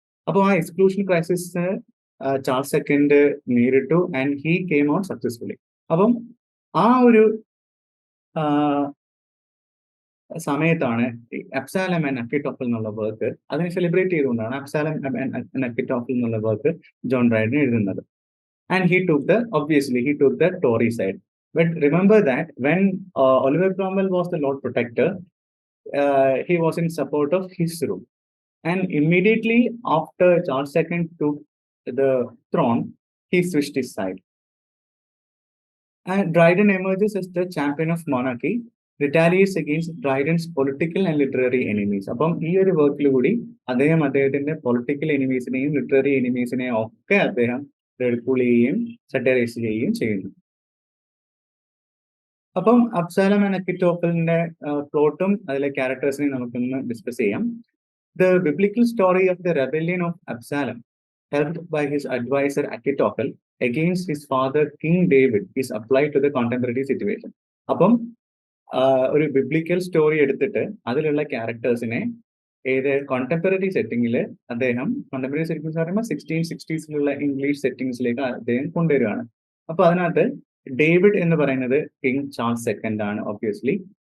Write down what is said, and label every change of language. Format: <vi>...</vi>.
<ml>അപ്പോൾ ആ exclusion crisis Charles second നേരിട്ടു</ml> <en>And he came out successfully.</en> <ml>അപ്പം ആ ഒരു സമയത്താണ് അബ്സാലം ആൻഡ് അക്കിറ്റോഫൽ എന്നുള്ള വർക്ക്, അതിനെ സെലിബ്രേറ്റ് ചെയ്തുകൊണ്ടാണ് അബ്സാലം ആൻഡ് അക്കിറ്റോഫൽ എന്നുള്ള വർക്ക് ജോൺ ഡ്രൈഡൻ എഴുതുന്നത്.</ml> <en>And he took the Tory side. But remember that when Oliver Cromwell was the Lord Protector, he was in support of his rule. And immediately after Charles II took the throne, he switched his side. And Dryden emerges as the champion of monarchy, retaliates against Dryden's political and literary enemies.</en> <ml>അപ്പം ഈ ഒരു വർക്കിൽ കൂടി അദ്ദേഹത്തിന്റെ political എനിമീസിനെയും literary എനിമീസിനെയും ഒക്കെ അദ്ദേഹം ridicule ചെയ്യുകയും സറ്ററൈസ് ചെയ്യുകയും ചെയ്യുന്നു. അപ്പം അബ്സാലം ആൻഡ് അക്കിറ്റോഫലിന്റെ പ്ലോട്ടും അതിലെ ക്യാരക്ടേഴ്സിനെയും നമുക്കൊന്ന് ഡിസ്കസ് ചെയ്യാം.</ml> <en>The biblical story of the rebellion of Absalom, helped by his advisor Achitophel against his father King David, is applied to the contemporary situation.</en> <ml>അപ്പം ഒരു ബിബ്ലിക്കൽ സ്റ്റോറി എടുത്തിട്ട് അതിലുള്ള ക്യാരക്ടേഴ്സിനെ കോണ്ടംപററി സെറ്റിംഗിൽ കോണ്ടംപററി സെറ്റിംഗ്സ് പറയുമ്പോൾ 1660s English സെറ്റിംഗ്സിലേക്ക് അദ്ദേഹം കൊണ്ടുവരികയാണ്. അപ്പൊ അതിനകത്ത് David എന്ന് പറയുന്നത് കിങ് ചാൾസ് സെക്കൻഡ് ആണ് ഒബ്വിയസ്ലി.</ml>